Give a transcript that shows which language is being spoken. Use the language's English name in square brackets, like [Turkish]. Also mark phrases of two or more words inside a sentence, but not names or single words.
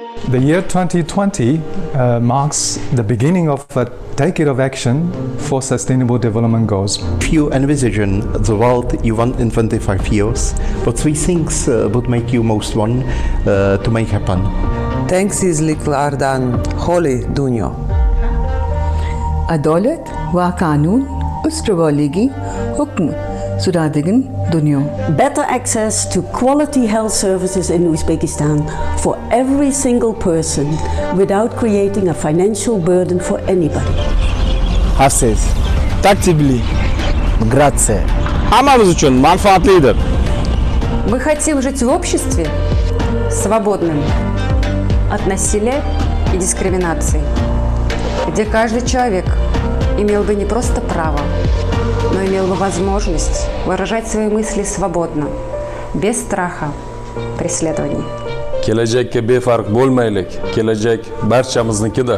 [English] The year 2020 marks the beginning of a decade of action for Sustainable Development Goals. You envision the world you want in 25 years, what three things would make you most want to make happen? [Uzbek] Tenksizliklardan xoli dunyo. Adolat va qonun ustuvorligi hukm suradigan dunyo. [English] Better access to quality health services in Uzbekistan for every single person without creating a financial burden for anybody. [Uzbek] Xavfsiz, tartibli, migratsiya hammamiz uchun manfaatlidir. [Russian] Мы хотим жить в обществе свободном от насилия и дискриминации, где каждый человек имел бы не просто право, но имел бы возможность выражать свои мысли свободно, без страха преследований. [Uzbek] Kelajakka befarq bo'lmaylik. Kelajak barchamiznikidir.